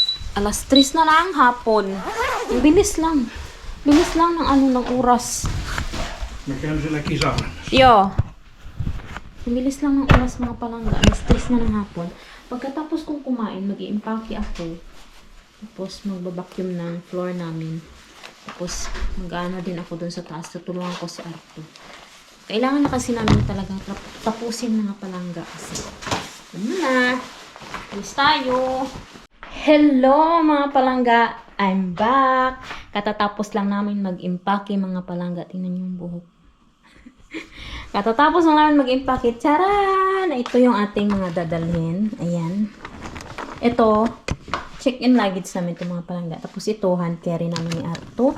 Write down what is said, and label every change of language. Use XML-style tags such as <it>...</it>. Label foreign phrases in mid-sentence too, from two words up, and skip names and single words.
<tl>Alas 3 na lang hapon. Ang bilis lang. Bilis lang ng oras.</tl> <fi>Mä käyn siellä kisalla. Yo.</fi> <tl>Ang bilis lang ng oras mga palangga. Alas 3 na ng hapon. Pagkatapos kong kumain, mag-i-impake ako. Tapos magbabacuum ng floor namin. Tapos mag-ano din ako dun sa taas. Tutulungan ko si Arto. Kailangan na kasi namin talagang tapusin mga palangga. Kasi ano na. Alis tayo. Hello mga palangga.</tl> <en>I'm back.</en> <tl>Katatapos lang namin mag-impake mga palangga. Tingnan niyo yung buhok. Katatapos lang namin mag-impake. Charan! Ito yung ating mga dadalhin. Ayan. Ito,</tl> <en>check-in luggage</en> <tl>namin ito mga palangga. Tapos ito,</tl> <en>hand carry</en> <tl>namin ni Arto.</tl>